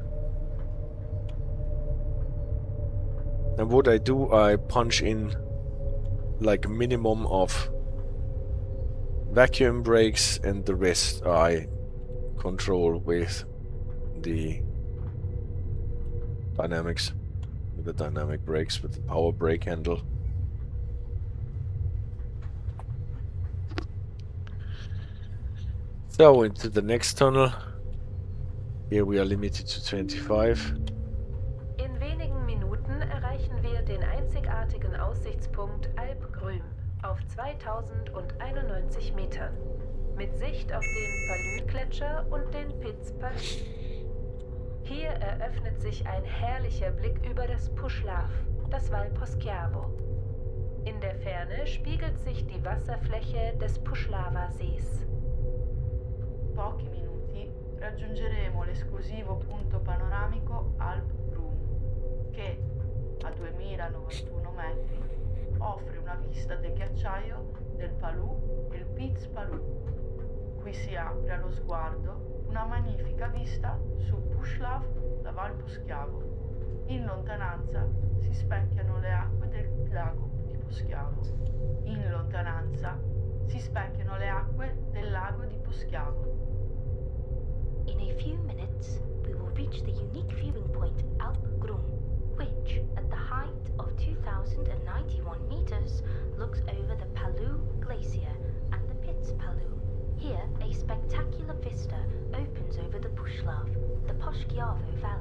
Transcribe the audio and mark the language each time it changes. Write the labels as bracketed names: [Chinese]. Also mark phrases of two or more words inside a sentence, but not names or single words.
[English] And what I do, I punch in like a minimum of vacuum brakes, and the rest I control with the dynamics, with the dynamic brakes, with the power brake handle. So into the next tunnel. Here we are limited to 25. [German] In wenigen Minuten erreichen wir den einzigartigen Aussichtspunkt Alp Grüm auf 2091 Metern. Mit Sicht auf den Palü-Gletscher und den Piz-Palü. Hier eröffnet sich ein herrlicher Blick über das Poschiavo, das Val Poschiavo. In der Ferne spiegelt sich die Wasserfläche des Poschiavo-Sees. [Italian] Pochi minuti raggiungeremo l'esclusivo punto panoramico Alp Grüm, che a 2091 metri offre una vista del ghiacciaio del Palù e il Piz Palù. Qui si apre allo sguardo una magnifica vista su Poschiavo da Val Poschiavo. In lontananza si specchiano le acque del lago di Poschiavo. In lontananza si specchiano le acque del lago di Poschiavo. [English] In a few minutes, we will reach the unique viewing point Alp Grüm, which, at the height of 2,091 meters, looks over the Palù Glacier and the Piz Palù. Here, a spectacular vista opens over the the Poschiavo Valley.